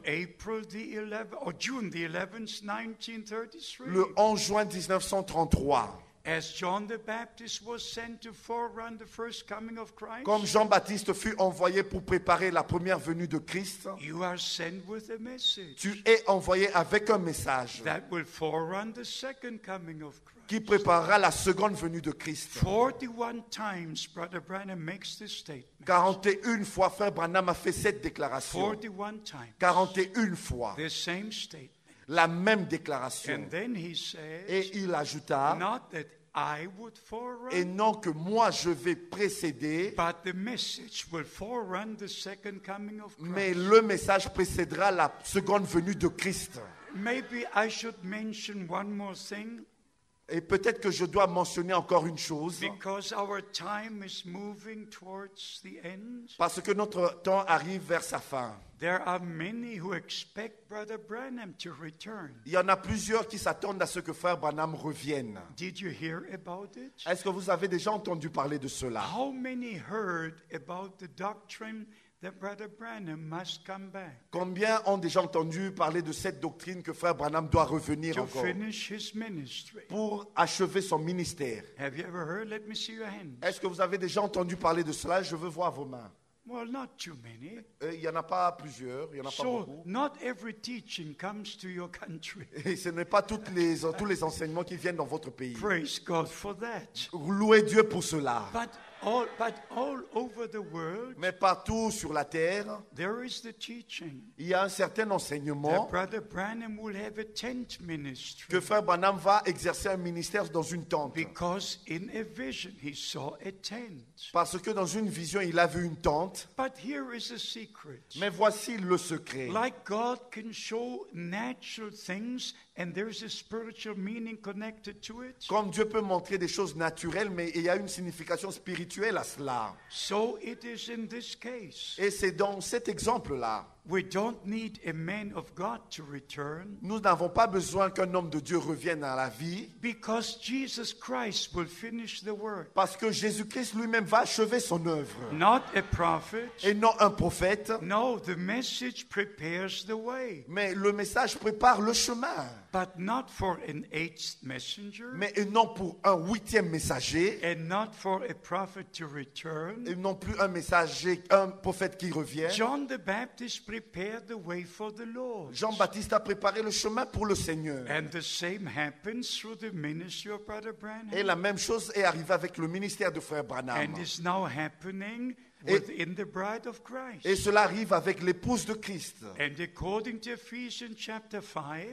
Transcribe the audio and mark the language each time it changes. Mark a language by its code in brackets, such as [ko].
[en] April the 11th or June the 11th, 1933. [fr] le 11 juin 1933. [en] As John the Baptist was sent to forerun the first coming of Christ, [fr] Comme Jean-Baptiste fut envoyé pour préparer la première venue de Christ, [en] you are sent with a message [fr] tu es envoyé avec un message [en] that will forerun the second coming of Christ. [fr] qui préparera la seconde venue de Christ. [en] 41 times Brother Branham makes this statement. [fr] 41 fois, frère Branham a fait cette déclaration. [en] 41 times. [fr] 41 fois, [en] The same statement. [fr] la même déclaration. [en] And then he says, [fr] Et il ajouta, [en] not that I would [fr] et [en] forerun, [fr] non que moi je vais précéder, [en] but the message will forerun the second coming of [fr] mais [en] Christ. [fr] le message précédera la seconde venue de Christ. [en] Maybe I should mention one more thing, [fr] Et peut-être que je dois mentionner encore une chose, [en] because our time is moving towards the end. [fr] parce que notre temps arrive vers sa fin. [en] There are many who expect Brother Branham to return. [fr] Il y en a plusieurs qui s'attendent à ce que frère Branham revienne. [en] Did you hear about it? [fr] Est-ce que vous avez déjà entendu parler de cela? [en] How many heard about the doctrine that Brother Branham must come back [fr] Combien ont déjà entendu parler de cette doctrine que frère Branham doit revenir [en] to [fr] encore [en] finish his ministry? [fr] pour achever son ministère? [en] Have you ever heard? Let me see your hand. [fr] Est-ce que vous avez déjà entendu parler de cela? Je veux voir vos mains. [en] Well, not too many. [fr] Il n'y en a pas plusieurs, il n'y en a pas [en] So, [fr] beaucoup. [en] not every teaching comes to your country. [fr] Et ce n'est pas tous les enseignements qui viennent dans votre pays. [en] Praise God for that. [fr] Louez Dieu pour cela. [en] But all over the world, [fr] Mais partout sur la terre, [en] there is the teaching [fr] il y a un certain enseignement [en] that Brother Branham will have a tent ministry. [fr] que frère Branham va exercer un ministère dans une tente. [en] Because in a vision he saw a tent. [fr] Parce que dans une vision, il a vu une tente. [en] But here is a secret. [fr] Mais voici le secret. [en] Like God can show natural things and there's a spiritual meaning connected to it, [fr] Comme Dieu peut montrer des choses naturelles, mais il y a une signification spirituelle à cela. [en] so it is in this case. [fr] Et c'est dans cet exemple-là. [en] We don't need a man of God to return [fr] Nous n'avons pas besoin qu'un homme de Dieu revienne à la vie, [en] because Jesus Christ will finish the work. [fr] parce que Jésus-Christ lui-même va achever son œuvre. [en] Not a prophet. [fr] Et non un prophète, [en] No, the message prepares the way, [fr] mais le message prépare le chemin. [en] but not for an eighth messenger [fr] Mais non pour un 8e messager, [en] and not for a prophet to return. [fr] et non plus un messager, un prophète qui revient. [en] John the Baptist prepared prepared the way for the Lord. [fr] Jean-Baptiste a préparé le chemin pour le Seigneur. [en] And the same happens through the ministry of Brother Branham. [fr] Et la même chose est arrivée avec le ministère de Frère Branham. [en] And is now happening [fr] Et- [en] within the bride of Christ. [fr] Et cela arrive avec l'épouse de Christ. [en] And according to Ephesians chapter 5,